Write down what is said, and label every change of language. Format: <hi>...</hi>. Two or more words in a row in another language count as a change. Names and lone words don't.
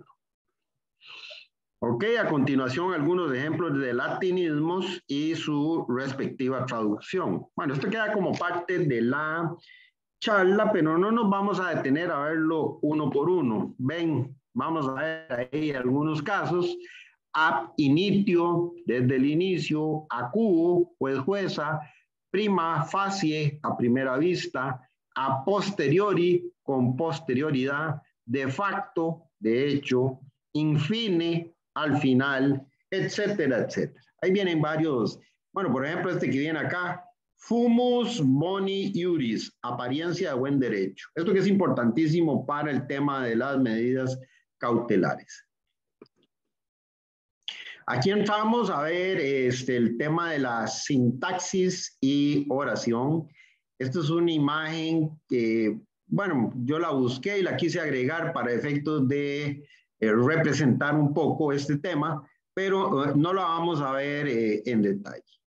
<es>Ok, a continuación algunos ejemplos de latinismos y su respectiva traducción. Bueno, esto queda como parte de la charla, pero no nos vamos a detener a verlo uno por uno. Ven, vamos a ver ahí algunos casos.</es> <la>Ab initio,</la> <es>desde el inicio; acuo, pues jueza;</es> <la>prima facie,</la> <es>a primera vista;</es> <la>a posteriori,</la> <es>con posterioridad;</es> <la>de facto,</la> <es>de hecho; infine, al final, etcétera, etcétera. Ahí vienen varios, bueno, por ejemplo, este que viene acá:</es> <la>fumus boni iuris,</la> <es>apariencia de buen derecho. Esto que es importantísimo para el tema de las medidas cautelares. Aquí entramos a ver el tema de la sintaxis y oración. Esto es una imagen que, bueno, yo la busqué y la quise agregar para efectos de representar un poco este tema, pero no la vamos a ver en detalle.</es>